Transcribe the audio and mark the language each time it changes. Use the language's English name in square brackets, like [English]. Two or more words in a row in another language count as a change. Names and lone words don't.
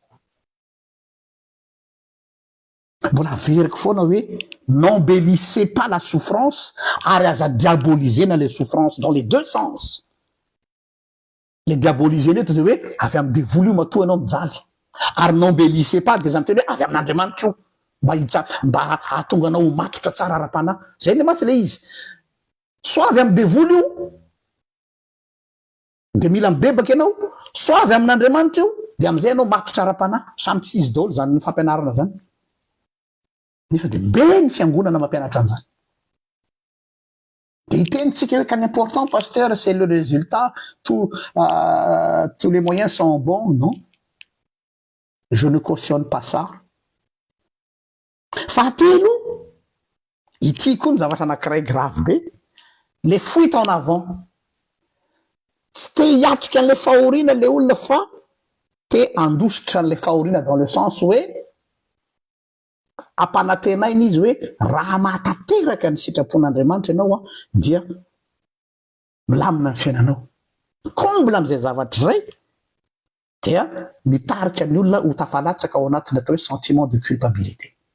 [Malagasy] mbola averiko foana hoe [French] n'embellissez pas la souffrance [Malagasy] ary aza diabolisena [French] les souffrances dans les deux sens le diaboliser [Malagasy] neto de hoe avy amin'ny devoly io matoa ianao mijaly ary [French] n'embellissez pas de [Malagasy] zany teny hoe avy amin'andriamanitra io mba ahatonga anao matotra tsara ara-pana zay le matsy le izy soit avy amin'ny devoly io de mila mibebaka ianao soit avy amin'andriamanitra io de am'izay ianao matotra ara-pana samy tsy izy daholo zany ny fampianarana zany nefa de be ny fiangonana mampianatra an'izany de itenitsika hoe [French] qu'un important pasteur c'est le résultat tous les moyens sont bons non je ne cautionne pas ça [Malagasy] fahatelo ity koa ny zavatra anankiray grave be [French] les fuites en avant [Malagasy] tsy te hiatrika an'le fahoriana le olona fa te andositra an'le fahoriana [French] dans le sens [Malagasy] hoe ampanantenainy izy hoe raha mahatateraka ny sitrapon'Andriamanitra ianao dia milamina ny fiainanao. Comble am'izay zavatra zay dia mitarika ny olona ho tafalatsaka ao anatin'ny atao hoe [French] sentiment de culpabilité.